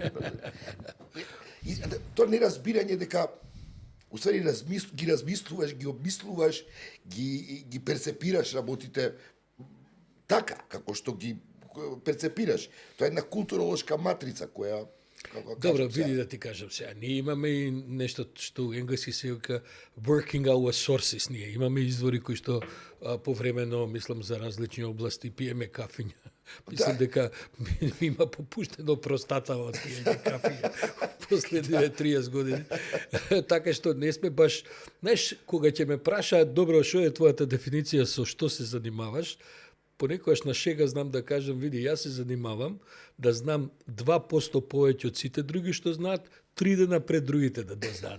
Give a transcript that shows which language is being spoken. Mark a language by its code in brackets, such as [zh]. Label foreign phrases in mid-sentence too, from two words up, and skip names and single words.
[mk] И тоа неразбирање дека уствари ги размислуваш, ги обмислуваш, ги перцепираш работите така како што ги перцепираш. Тоа е една културолошка матрица која Добро, види да ти кажам сега. Ние имаме и нешто што енглески се вика [en] working our sources. [mk] Ние имаме извори кои што повремено, мислам, за различни области пиеме кафиња. Мислам дека има попуштено простата од пиење кафиња последните 30 години. Така што не сме баш... Знаеш, кога ќе ме прашаат, добро, што е твојата дефиниција со што се занимаваш, понекогаш на шега знам да кажам, види, јас се занимавам да знам 2% повеќе од сите други што знаат, 3 дена пред другите да знаат.